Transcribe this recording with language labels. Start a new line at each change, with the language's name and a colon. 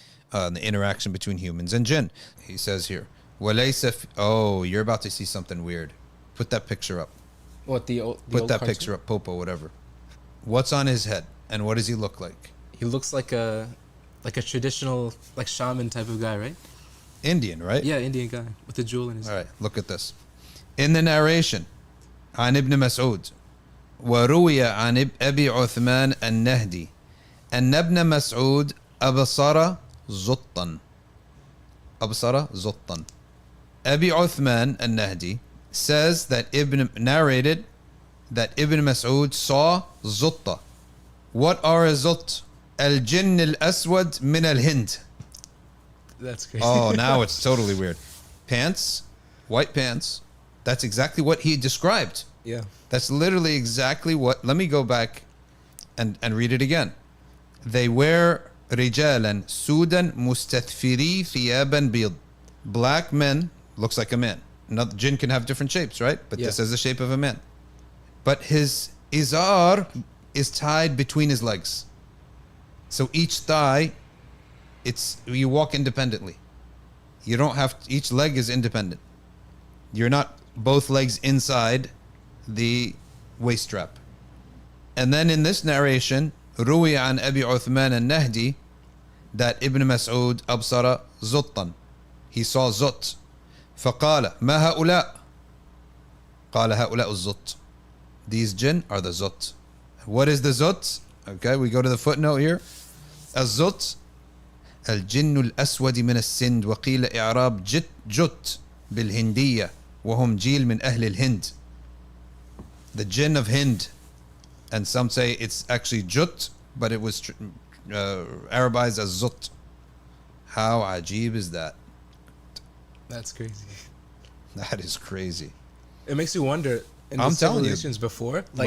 English: The interaction between humans and jinn. He says here, oh, you're about to see something weird. Put that picture up. What, the old Put that cartoon? picture up, Popo, whatever. What's on his head and what does he look like? He looks like a traditional, like shaman type of guy, right? Indian, right? Yeah, Indian guy with a jewel in his All right, look at this. In the narration,
Arabic: عن ابن مسعود وروي عن أبي عثمان النهدي أن ابن مسعود أبصر زطا. أبصر زطا.
English: Abi Uthman al-Nahdi says that narrated that Ibn Mas'ud saw zutta. What are a zut?
Arabic: Al-Jinn al-Aswad min al-Hind.
English: That's crazy. Oh, now it's totally weird. Pants, white pants. That's exactly what he described. Yeah. That's literally exactly what. Let me go back and read it again. They wear
Arabic: رجالا سودا مستثفري ثيابا بيض.
English: Black men, looks like a man. Another jinn can have different shapes, right? But this is the shape of a man. But his izar is tied between his legs. So each thigh, you walk independently. You don't have, each leg is independent. You're not both legs inside the waist strap. And then in this narration,
Arabic: روي عن أبي عثمان النهدي
English: that Ibn Mas'ud
Arabic: أبصر زطا.
English: He saw zut.
Arabic: فقال ما هؤلاء؟ قال هؤلاء الزط.
English: These jinn are the zut. What is the zut? Okay, we go to the footnote here.
Arabic: الزط الجن الأسود من السند وقيل إعراب جت بالهندية وهم جيل من أهل الهند.
English: The jinn of Hind. And some say it's actually jut, but it was Arabized as zut. How ajib is that? That's crazy. That is crazy. It makes you wonder. In I'm the telling you. civilizations before, like